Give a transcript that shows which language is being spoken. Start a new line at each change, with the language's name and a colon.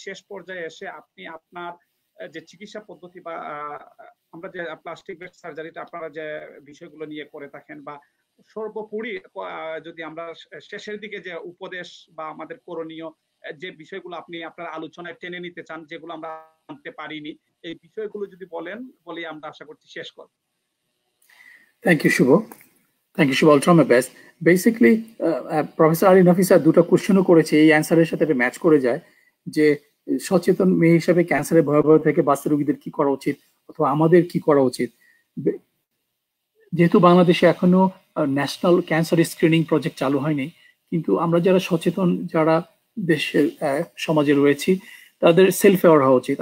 Bangla: শেষ পর্যায়ে এসে আপনি আপনার যে চিকিৎসা পদ্ধতি বা আমরা যে প্লাস্টিক বেড সার্জারিটা আপনারা যে বিষয়গুলো নিয়ে করে থাকেন, বা সর্বোপরি যদি আমরা শেষের দিকে যে উপদেশ বা আমাদের করণীয় যে বিষয়গুলো আপনি আপনার আলোচনায় টেনে নিতে চান, যেগুলো আমরা জানতে পারিনি, এই বিষয়গুলো যদি বলি আমরা আশা করছি শেষ করব।
English: Thank you Shubho, I'll try my best.
Bangla: Basically, professor Ali Nafi sir দুটো কোশ্চেনও করেছে, এই অ্যান্সারের সাথে এটা ম্যাচ করে যায় যে সচেতন মেয়ে হিসাবে ক্যান্সারের ভয়াবহ থেকে বাঁচতে রোগীদের কি করা উচিত অথবা আমাদের কি করা উচিত। যেহেতু বাংলাদেশে এখনো ন্যাশনাল ক্যান্সার স্ক্রিনিং প্রজেক্ট চালু হয়নি, কিন্তু আমরা যারা সচেতন, যারা দেশের সমাজে রয়েছি, তাদের সেলফ অ্যাওয়ার হওয়া উচিত।